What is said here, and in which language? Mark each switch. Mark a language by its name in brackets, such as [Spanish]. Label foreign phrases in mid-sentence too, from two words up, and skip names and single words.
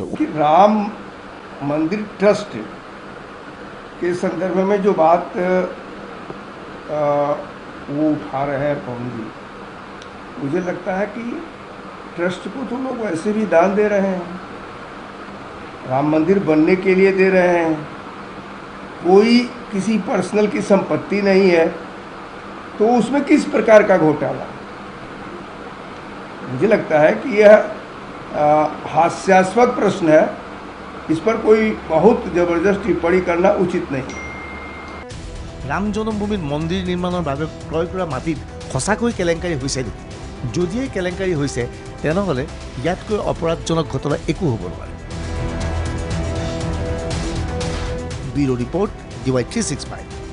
[Hindi] कि राम मंदिर ट्रस्ट के संदर्भ में जो बात वो उठा रहे हैं पवन जी, मुझे लगता है कि ट्रस्ट को तो लोग वैसे भी दान दे रहे हैं, राम मंदिर बनने के लिए दे रहे हैं, कोई किसी पर्सनल की संपत्ति नहीं है, तो उसमें किस प्रकार का घोटाला? मुझे लगता है कि यह हास्यास्पद प्रश्न है, इस पर कोई बहुत जबरदस्त टिप्पणी करना उचित नहीं। [Assamese] ৰাম জন্মভূমিত মন্দিৰ নিৰ্মাণৰ বাবে ক্ৰয় কৰা মাটিত সঁচাকৈ কেলেংকাৰী হৈছে নেকি? যদিহে কেলেংকাৰী হৈছে তেনেহ'লে ইয়াতকৈ অপৰাধজনক ঘটনা একো হ'ব নোৱাৰে। ব্যুৰো ৰিপৰ্ট DY365।